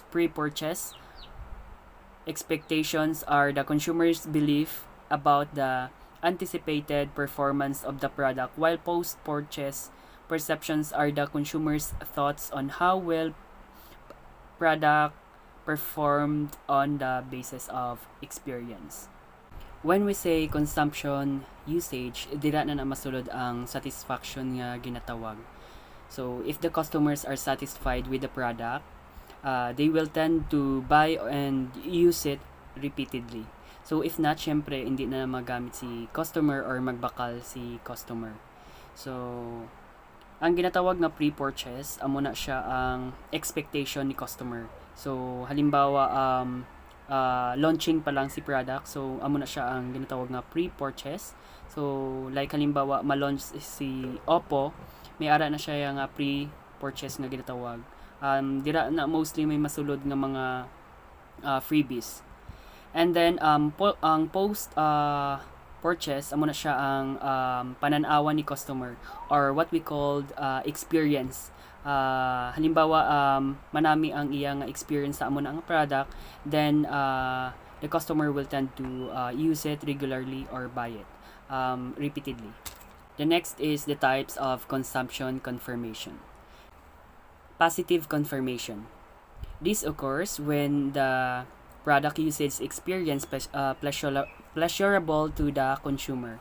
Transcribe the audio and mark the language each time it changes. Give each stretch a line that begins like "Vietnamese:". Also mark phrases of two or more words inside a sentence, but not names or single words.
English: Pre-purchase expectations are the consumer's belief about the anticipated performance of the product, while post-purchase perceptions are the consumer's thoughts on how well product performed on the basis of experience. When we say consumption usage,
Hiligaynon: dira na masulod ang satisfaction nga ginatawag.
English: So, if the customers are satisfied with the product, they will tend to buy and use it repeatedly. So, if not,
Hiligaynon: syempre, hindi na magamit si customer or magbakal si customer. So, ang ginatawag na pre-purchase, amo na siya ang expectation ni customer. So, halimbawa, launching pa lang si product, so amo na siya ang ginatawag nga pre-purchase. So like halimbawa ma-launch si Oppo, may ara na siya nga pre-purchase nga ginatawag. Dira na mostly may masulod nga mga freebies. And then ang post purchase, amo na siya ang pananawa ni customer, or
English: what we called experience.
Hiligaynon: Halimbawa manami ang iyang experience sa amo na ang product,
English: then the customer will tend to use it regularly or buy it repeatedly. The next is the types of consumption confirmation. Positive confirmation. This occurs when the product usage experience pleasurable to the consumer.